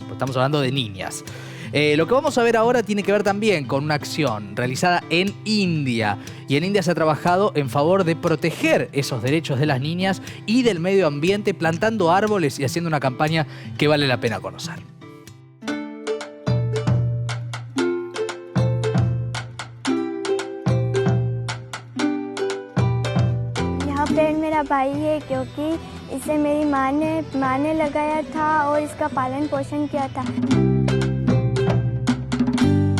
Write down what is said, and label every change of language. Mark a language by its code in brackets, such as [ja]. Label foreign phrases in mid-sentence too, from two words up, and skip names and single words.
[es] Estamos hablando de niñas. Lo que vamos a ver ahora tiene que ver también con una acción realizada en India. Y en India se ha trabajado en favor de proteger esos derechos de las niñas y del medio ambiente, plantando árboles y haciendo una campaña que vale la pena conocer. [hi] यहाँ पेड़ मेरा भाई है क्योंकि इसे मेरी माँ ने लगाया था और इसका पालन पोषण किया था।